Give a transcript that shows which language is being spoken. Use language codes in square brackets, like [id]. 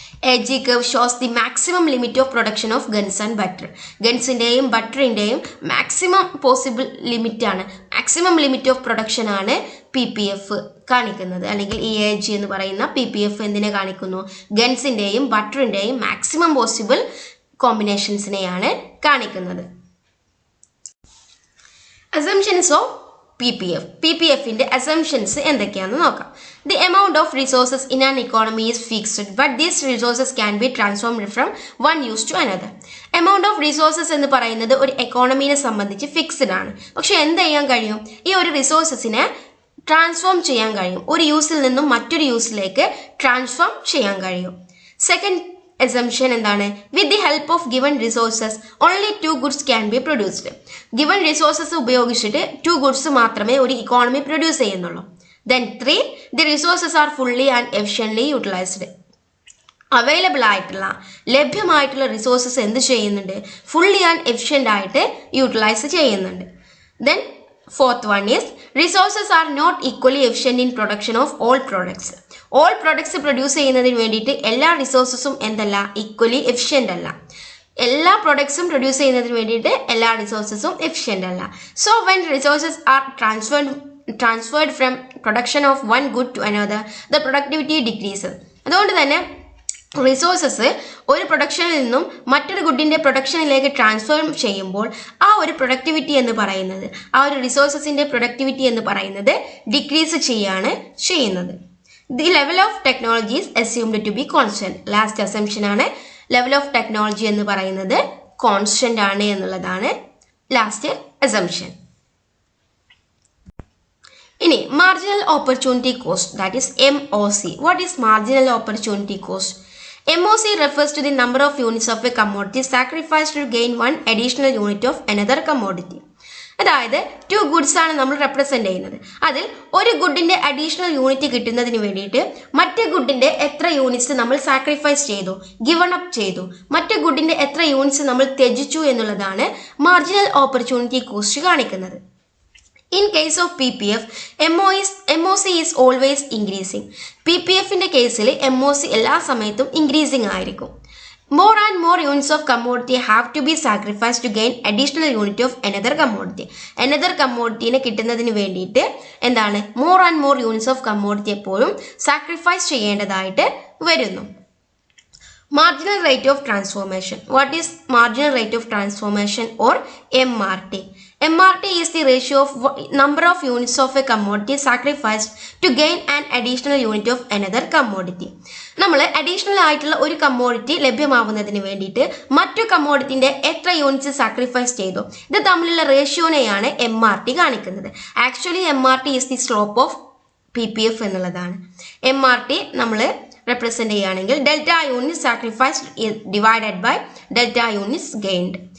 [en] AG curve shows the maximum limit of production of guns and butter. [ml] ഗൺസിന്റെയും ബട്ടറിന്റെയും maximum possible limit ആണ്, maximum limit of production ആണ് PPF കാണിക്കുന്നത്. അല്ലെങ്കിൽ ഈ AG എന്ന് പറയുന്ന PPF എന്തിനെ കാണിക്കുന്നു, ഗൺസിന്റെയും ബട്ടറിന്റെയും മാക്സിമം പോസിബിൾ കോമ്പിനേഷൻസിനെയാണ് കാണിക്കുന്നത്. [en] Assumptions of PPF. [ml] PPFന്റെ assumptions എന്തൊക്കെയാണെന്ന് നോക്കാം. [en] The amount of resources in an economy is fixed, but these resources can be transformed from one use to another. [ml] Amount of resources എന്ന് പറയുന്നത് ഒരു എക്കോണമിനെ സംബന്ധിച്ച് ഫിക്സ്ഡ് ആണ്. പക്ഷെ എന്ത് ചെയ്യാൻ കഴിയും? ഈ ഒരു റിസോഴ്സസിനെ ട്രാൻസ്ഫോം ചെയ്യാൻ കഴിയും. ഒരു യൂസിൽ നിന്നും മറ്റൊരു യൂസിലേക്ക് ട്രാൻസ്ഫോം ചെയ്യാൻ കഴിയും. സെക്കൻഡ് assumption എന്താണ്? [en] With the help of given resources, only two goods can be produced. [ml] Given resources ഉപയോഗിച്ചിട്ട് two goods മാത്രമേ ഒരു ഇക്കോണമി പ്രൊഡ്യൂസ് ചെയ്യുന്നുള്ളൂ. [en] Then 3, the resources are fully and efficiently utilized. [ml] Available ആയിട്ടുള്ള ലഭ്യമായിട്ടുള്ള റിസോഴ്സസ് എന്ത് ചെയ്യുന്നുണ്ട്? ഫുള്ളി ആൻഡ് എഫിഷ്യൻ്റ് ആയിട്ട് utilise ചെയ്യുന്നുണ്ട്. [en] Then fourth one is resources are not equally efficient in production of all products. [ml] All products produce ചെയ്യുന്നതിന് വേണ്ടിയിട്ട് എല്ലാ റിസോഴ്സസും എന്തല്ല? ഈക്വലി എഫിഷ്യൻ്റ് അല്ല. എല്ലാ പ്രൊഡക്ട്സും പ്രൊഡ്യൂസ് ചെയ്യുന്നതിന് വേണ്ടിയിട്ട് എല്ലാ റിസോഴ്സസും എഫിഷ്യൻ്റ് അല്ല. [en] So when resources are transferred from production of one good to another, the productivity decreases. [ml] അതുകൊണ്ട് തന്നെ റിസോഴ്സസ് ഒരു പ്രൊഡക്ഷനിൽ നിന്നും മറ്റൊരു ഗുഡിൻ്റെ പ്രൊഡക്ഷനിലേക്ക് ട്രാൻസ്ഫർ ചെയ്യുമ്പോൾ ആ ഒരു പ്രൊഡക്ടിവിറ്റി എന്ന് പറയുന്നത്, ആ ഒരു റിസോഴ്സസിൻ്റെ പ്രൊഡക്ടിവിറ്റി എന്ന് പറയുന്നത് ഡിക്രീസ് ചെയ്യാണ് ചെയ്യുന്നത്. [en] The level of technology is assumed to be constant. [ml] Last assumption ആണ് ലെവൽ ഓഫ് ടെക്നോളജി എന്ന് പറയുന്നത് കോൺസ്റ്റന്റ് ആണ് എന്നുള്ളതാണ് ലാസ്റ്റ് അസംപ്ഷൻ. ഇനി marginal opportunity cost, [en] That is MOC. What is marginal opportunity cost? MOC refers to the number of units of a commodity sacrificed to gain one additional unit of another commodity. [ml] അതായത് two goods ആണ് നമ്മൾ represent ചെയ്യുന്നത്. അതിൽ ഒരു ഗുഡിന്റെ additional unit കിട്ടുന്നതിന് വേണ്ടിയിട്ട് മറ്റേ ഗുഡിന്റെ എത്ര യൂണിറ്റ്സ് നമ്മൾ സാക്രിഫൈസ് ചെയ്തു, ഗിവൺ അപ്പ് ചെയ്തു, മറ്റേ ഗുഡിന്റെ എത്ര യൂണിറ്റ്സ് നമ്മൾ ത്യജിച്ചു എന്നുള്ളതാണ് മാർജിനൽ ഓപ്പർച്യൂണിറ്റി കോസ്റ്റ് കാണിക്കുന്നത്. [en] In case of PPF, MOC is always increasing. [ml] PPFന്റെ കേസിൽ MOC എല്ലാ സമയത്തും ഇൻക്രീസിങ് ആയിരിക്കും. [en] More and more units of commodity have to be sacrificed to gain additional unit of another commodity. [ml] Another commodityനെ കിട്ടുന്നതിന് വേണ്ടിയിട്ട് എന്താണ്? [en] More and more units of commodity [ml] എപ്പോഴും sacrifice ചെയ്യേണ്ടതായിട്ട് വരുന്നു. [en] Marginal rate of transformation. What is marginal rate of transformation or MRT? MRT is the ratio of number of units of a commodity sacrificed to gain an additional unit of another commodity. [ml] നമ്മൾ additional ആയിട്ടുള്ള ഒരു commodity ലഭ്യമാവുന്നതിന് വേണ്ടിയിട്ട് മറ്റു കമ്മോഡിറ്റിന്റെ എത്ര units sacrifice ചെയ്തു, ഇത് തമ്മിലുള്ള റേഷ്യോനെയാണ് MRT കാണിക്കുന്നത്. [en] Actually MRT is the slope of PPF എന്നുള്ളതാണ്. [ml] MRT നമ്മൾ റെപ്രസെന്റ് ചെയ്യുകയാണെങ്കിൽ delta unit sacrificed divided by delta units gained.